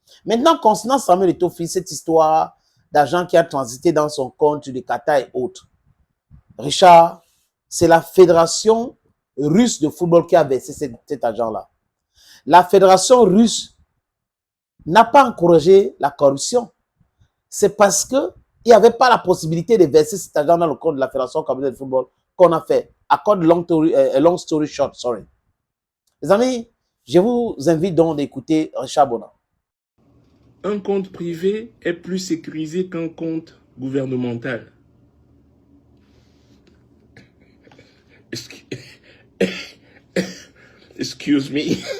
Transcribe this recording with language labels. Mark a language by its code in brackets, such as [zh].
[fr] Maintenant, concernant Samuel Eto'o-Fils, cette histoire d'argent qui a transité dans son compte du Qatar et autres, Richard, c'est la fédération russe de football qui a versé cet argent-là. La fédération russe n'a pas encouragé la corruption. C'est parce qu'il n'y avait pas la possibilité de verser cet argent dans le compte de la fédération camerounaise de football qu'on a fait. [en] Accord long story short, sorry. [fr] Les amis, je vous invite donc d'écouter Richard Bouna. Un compte privé est plus sécurisé qu'un compte gouvernemental. [en] Excuse me.